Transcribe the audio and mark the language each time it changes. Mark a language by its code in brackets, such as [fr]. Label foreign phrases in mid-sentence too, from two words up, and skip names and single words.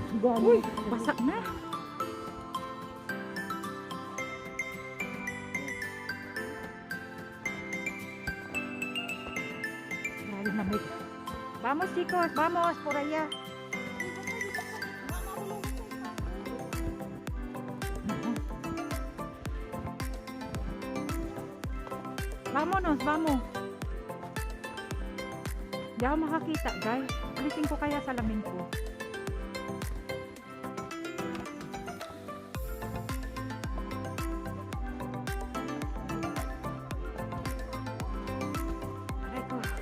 [ceb] Uy, basak na. Grabe na may. [es] Vamos chicos, vamos por allá. Vámonos, vamos. [tl] Hindi ako makakita, guys. Alisin ko kaya salamin ko. Ito.